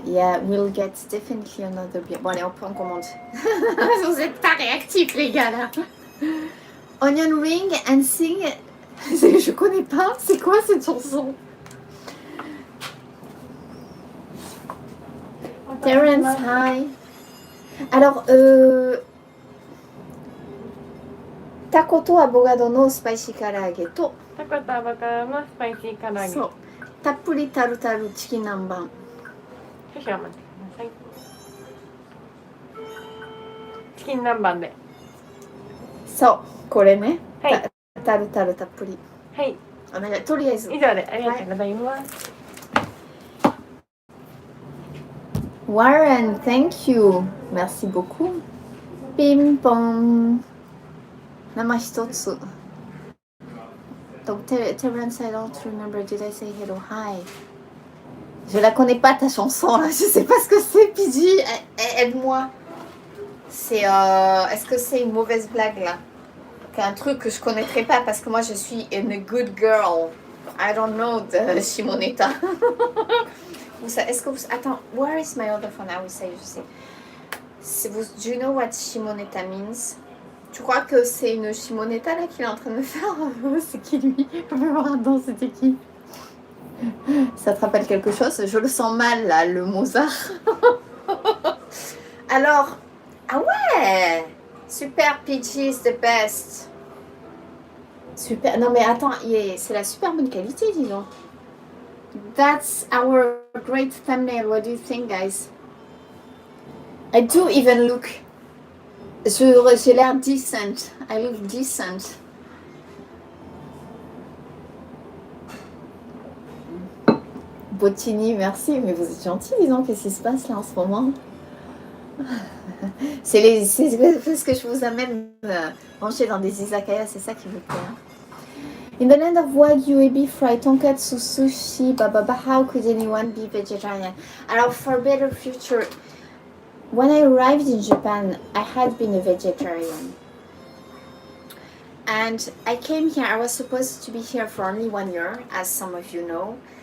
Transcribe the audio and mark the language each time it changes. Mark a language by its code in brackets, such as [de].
[en] Yeah, we'll get definitely another beer. [fr] Bon, allez, on commande. Vous êtes pas réactifs, les gars, là. [en] Onion ring and sing. [fr] Je connais pas. C'est quoi cette chanson? [ja] Terence, [en] hi. [fr] Alors, [ja] Takoto abogado no spicy karaage to タコとアボカドのスパイシー唐揚げ。そう、たっぷりタルタルチキン南蛮。少々お待ちください。チキン南蛮で。そう、これね。はい。タルタルたっぷり。はい。お願い。とりあえず。以上でありがとうございます。 [en] Warren, thank you. [fr] Merci beaucoup. [ja] ピンポン。生一つ。 [fr] Donc, [en] Terence, I don't remember. Did I say hello? Hi. [fr] Je la connais pas ta chanson là. Je sais pas ce que c'est, PG. Aide-moi. C'est. Est-ce que c'est une mauvaise blague là? Un truc que je connaîtrais pas parce que moi je suis une [en] good girl. I don't know the Shimoneta. [fr] Est-ce que vous. Attends, [en] where is my other phone? I will say, [fr] je sais. [en] Do you know what Shimoneta means? [fr] Tu crois que c'est une Shimoneta là qu'il est en train de me faire? C'est qui lui? Je vais voir dedans, c'était qui? Ça te rappelle quelque chose? Je le sens mal là, le Mozart. Alors, ah ouais! Super, Peachy [en] is the best. [fr] Super, non mais attends, c'est la super bonne qualité, dis donc. [en] That's our great thumbnail. What do you think, guys? I do even look. [fr] J'ai l'air decent. [en] I look decent. [fr] Bottini, merci. Mais vous êtes gentil, dis donc. Qu'est-ce qui se passe là en ce moment? C'est parce que je vous amène manger dans des izakaya, c'est ça qui vous plaît. Hein? [en] In the land of Wagyu, ebi fried, tonkatsu, sushi, how could anyone be vegetarian? [fr] Alors, [en] for better future, when I arrived in Japan, I had been a vegetarian. And I came here, I was supposed to be here for only 1 year, as some of you know.